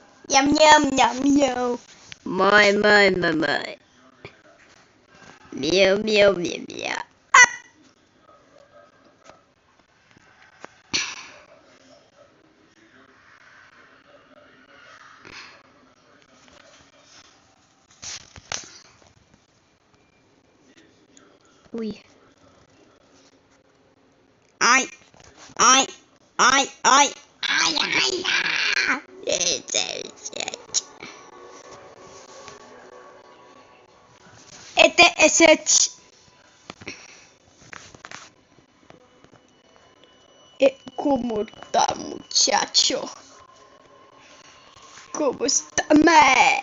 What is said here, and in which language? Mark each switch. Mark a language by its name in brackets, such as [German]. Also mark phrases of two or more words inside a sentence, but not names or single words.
[Spanish] Yum, yum, yum, yum. My, my, my, my. Meow, meow, meow, meow. Uy. Ay, ay, ay, ay, ay, ay, ay. Este es el... ¿Cómo está, muchacho? ¿Cómo está, me?